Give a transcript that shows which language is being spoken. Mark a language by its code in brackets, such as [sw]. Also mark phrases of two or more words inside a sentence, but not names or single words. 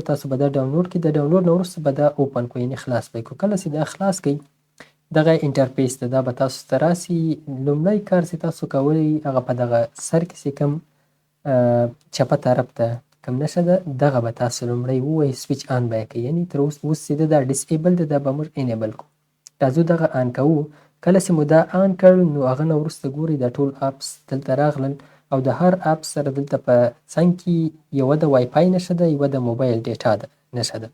[ps] تاسو به دا ډاونلوډ کړئ، د ډاونلوډ نه وروسته به دا اوپن کړئ، یعنې خلاص به یې کړو. کله چې دا خلاص کړئ، دغه انټرفیس ده، دا به تاسو ته راسي. لومړی کار چې تاسو کوئ هغه په دغه سر کې چې کوم چپه طرف ته کوم نښه ده، دغه به تاسو لومړی ووایئ [en] switch on [ps] به یې کړئ. یعنې تر اوس چې ده دا ډسایبل ده، دا به موږ انیبل کړو. راځو دغه آن کوو. کله چې مو دا آن کړ، نو هغه نه وروسته ګورئ دا ټول اپس دلته راغلل او د هر اپ سره دلته په څنګ کې یوه د وای فای نښه ده، یوه د [en] mobile data [ps] نښه ده.